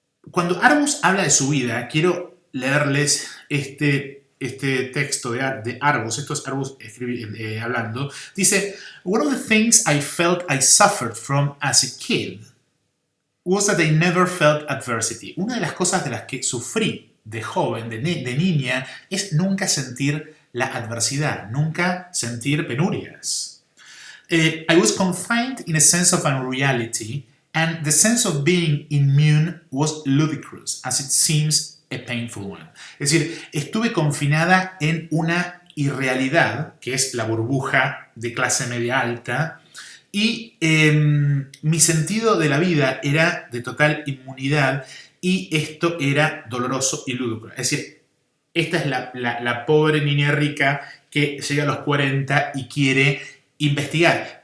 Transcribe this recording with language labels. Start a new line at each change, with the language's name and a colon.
Spanish: Cuando Arbus habla de su vida, quiero leerles este texto de Arbus. Esto es Arbus hablando. Dice,
English: "One of the things I felt I suffered from as a kid was that I never felt adversity."
Spanish: Una de las cosas de las que sufrí de joven, de niña, es nunca sentir la adversidad, nunca sentir penurias.
English: I was confined in a sense of unreality, and the sense of being immune was ludicrous, as it seems a painful one.
Spanish: Es decir, estuve confinada en una irrealidad, que es la burbuja de clase media alta, y mi sentido de la vida era de total inmunidad, y esto era doloroso y lúdico. Es decir, esta es la pobre niña rica que llega a los 40 y quiere investigar.